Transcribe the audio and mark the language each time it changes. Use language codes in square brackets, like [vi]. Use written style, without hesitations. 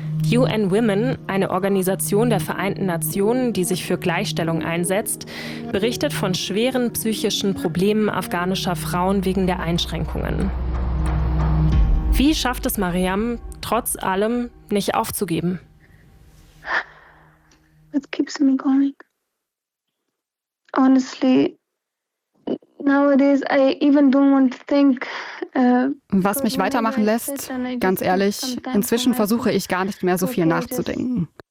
[de] UN Women, eine Organisation der Vereinten Nationen, die sich für Gleichstellung einsetzt, berichtet von schweren psychischen Problemen afghanischer Frauen wegen der Einschränkungen. Wie schafft es Mariam, trotz allem nicht aufzugeben? [en] It keeps me going. Honestly, nowadays I even don't want to think. [de] Was mich weitermachen lässt, ganz ehrlich, inzwischen versuche ich gar nicht mehr so viel nachzudenken.